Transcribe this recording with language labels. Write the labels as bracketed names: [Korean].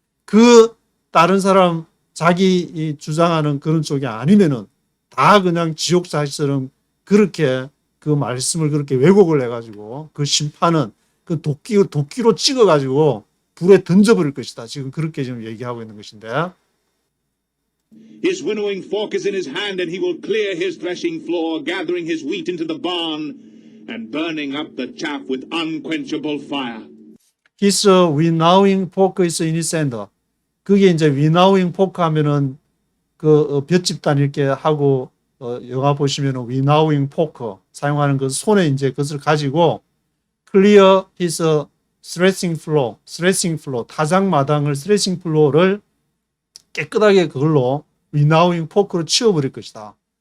[Korean] 그 다른 사람 자기 주장하는 그런 쪽이 아니면은 다 그냥 지옥자처럼 그렇게 그 말씀을 그렇게 왜곡을 해가지고 그 심판은 그 도끼로 찍어가지고 불에 던져버릴 것이다. 지금 그렇게 지금 얘기하고 있는 것인데. [English] His winnowing fork is in his hand, and he will clear his threshing floor, gathering his wheat into the barn, and burning up the chaff with unquenchable fire. His winnowing fork is in his hand. [Korean] 그게 이제 winnowing fork 하면은 그 볏집단 이렇게 하고 영화 보시면은 winnowing fork 사용하는 그 손에 이제 그것을 가지고 [English] clear his threshing floor [Korean] 타작 마당을 threshing floor를 깨끗하게 그걸로 winnowing fork로 치워버릴 것이다.